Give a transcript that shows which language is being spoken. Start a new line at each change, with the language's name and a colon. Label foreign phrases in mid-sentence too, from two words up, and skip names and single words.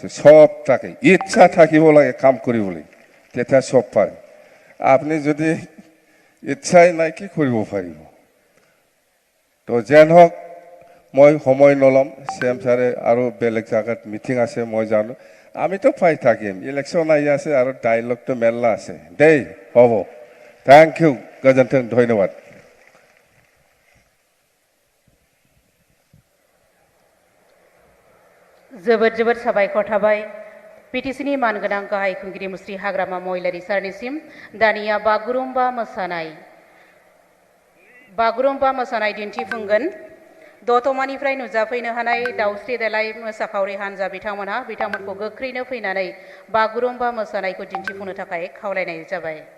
Assamese: সব থাকে ইচ্ছা থাকিব লাগে কাম কৰিবলৈ তেতিয়া সব পাৰে আপুনি যদি ইচ্ছাই নাই কি কৰিব পাৰিব তো যেন হওক মই সময় নলম CM ছাৰে আৰু বেলেগ জায়গাত মিটিং আছে মই জানো আমিতো পাই থাকিম ইলেকশ্যন আহি আছে আৰু ডাইলগটো মেলা আছে দেই হ'ব
English: thank you
Assamese: গজেন্থন ধন্যবাদ
Bodo: जोबोद जोबोद साबायखर थाबाय PTCनि मानगोनां गाहाय खुंगिरि मुस्रि हाग्रामा महिलारि सारनिसिम दानिया बागुरुम्बा मोसानाय दिन्थिफुंगोन दतमानिफ्राय नुजाफैनो हानाय दाउस्रि देलाय मोसाखावरि हानजा बिथांमोनखौ गोख्रैनो फैनानै बागुरुम्बा मोसानायखौ दिन्थिफुंनो थाखाय खावलायनाय जाबाय